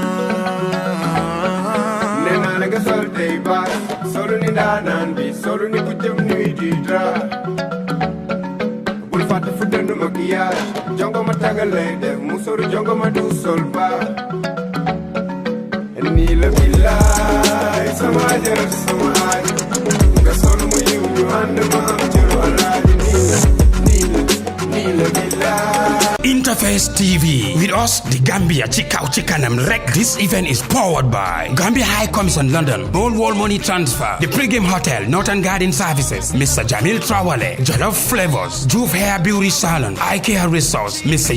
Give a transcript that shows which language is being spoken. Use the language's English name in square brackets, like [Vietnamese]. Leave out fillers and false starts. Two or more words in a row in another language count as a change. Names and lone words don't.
[Wolof] nee naa la nga sol tey baax solu ni ndaanaan bi solu ni ku jëm nuy di dra bul fàtte fu dëndu maquillage jongo ma tagal lay def mu soru jongo ma du sol baax nii la billaay sama jarat sama aaj nga sol mu yiw ñu ànd ma am jëru alaaji nii la billaay [English] Interface TV. With us, the Gambia Chikau Chikanam Rek. This event is powered by Gambia High Commission London, Gold Wall Money Transfer, the Pregame Hotel, Northern Garden Services, Mr. Jamil Trawale, Jollof Flavors, Juve Hair Beauty Salon, iCare Resource, Mr.